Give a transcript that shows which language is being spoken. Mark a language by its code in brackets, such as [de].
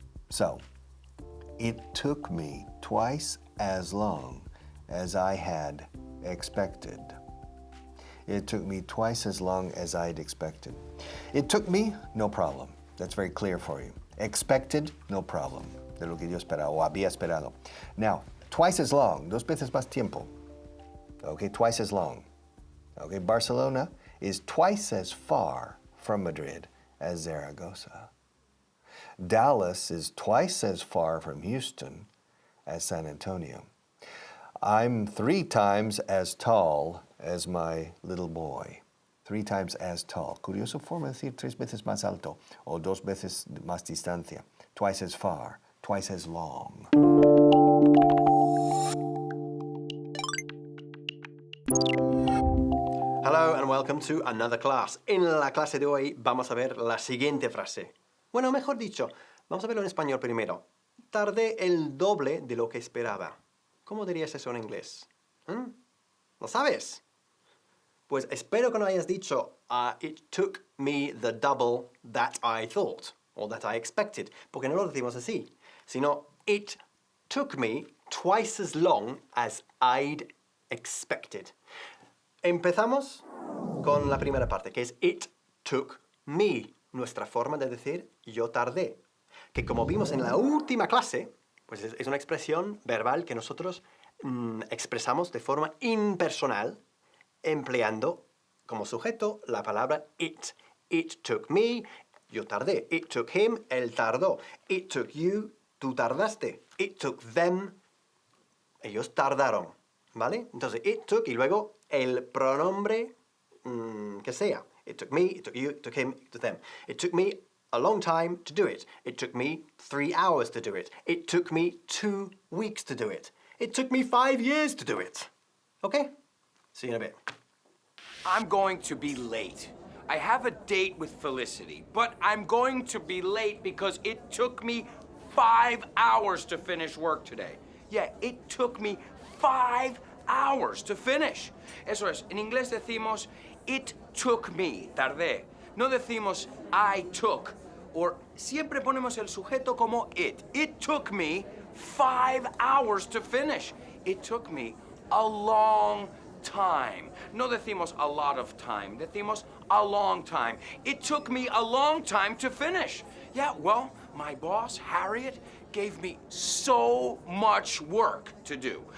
[en] So, it took me twice as long as I had expected. It took me twice as long as I'd expected. It took me, no problem. That's very clear for you. Expected, no problem. [es] De lo que yo esperaba o había esperado. [en] Now, twice as long, [es] 2 veces más tiempo. [en] Okay, twice as long. Okay, Barcelona is twice as far from Madrid as Zaragoza. Dallas is twice as far from Houston as San Antonio. I'm 3 times as tall as my little boy. 3 times as tall. [es] Curioso forma de decir 3 veces más alto o 2 veces más distancia. [en] Twice as far, twice as long. Hello and welcome to another class. [es] En la clase de hoy vamos a ver la siguiente frase. Bueno, mejor dicho, vamos a verlo en español primero. Tardé el doble de lo que esperaba. ¿Cómo dirías eso en inglés? ¿Lo sabes? Pues espero que no hayas dicho [en] it took me the double that I thought or that I expected, [es] porque no lo decimos así, sino [en] it took me twice as long as I'd expected. [es] Empezamos con la primera parte, que es [en] it took me, [es] nuestra forma de decir yo tardé, que como vimos en la última clase, pues es una expresión verbal que nosotros expresamos de forma impersonal, empleando como sujeto la palabra it. [en] It took me, [es] yo tardé. [en] It took him, [es] él tardó. [en] It took you, [es] tú tardaste. [en] It took them, [es] ellos tardaron. ¿Vale? Entonces, [en] it took [es] y luego el pronombre que sea. [en] It took me, it took you, it took him, it took them. It took me a long time to do it. It took me 3 hours to do it. It took me 2 weeks to do it. It took me 5 years to do it. Okay? See you in a bit. I'm going to be late. I have a date with Felicity, but I'm going to be late because it took me 5 hours to finish work today. Yeah, it took me 5 hours to finish. [es] Eso es, en inglés decimos, [en] it took me, [es] tardé. No decimos, [en] I took. [es] O siempre ponemos el sujeto como it. [en] It took me 5 hours to finish. It took me a long time. [es] No decimos [en] a lot of time. [es] Decimos [en] a long time. It took me a long time to finish. Yeah, well, my boss, Harriet, gave me so much work to do.